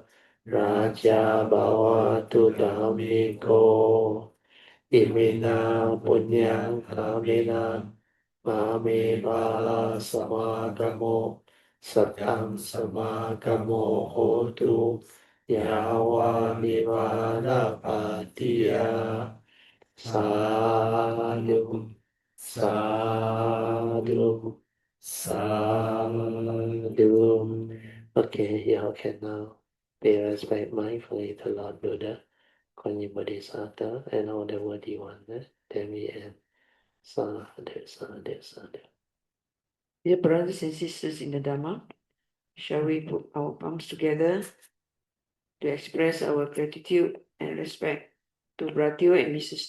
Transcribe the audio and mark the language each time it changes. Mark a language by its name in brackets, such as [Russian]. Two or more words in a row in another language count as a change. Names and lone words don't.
[Pali] raja bhavatu dhammiko imina punyang kamena mame bala samagamo Satang samagamo hotu yawa nivana patiya sadhu sadhu sadhu. [English] Okay, y'all can now pay respect mindfully to Lord Buddha, Kuan Yin Bodhisattva, and all the worthy ones. Then we end. [Pali] Sadhu, sadhu, sadhu. [English] Dear brothers and sisters in the Dhamma, shall we put our palms together to express our gratitude and respect to Bratio and Mrs.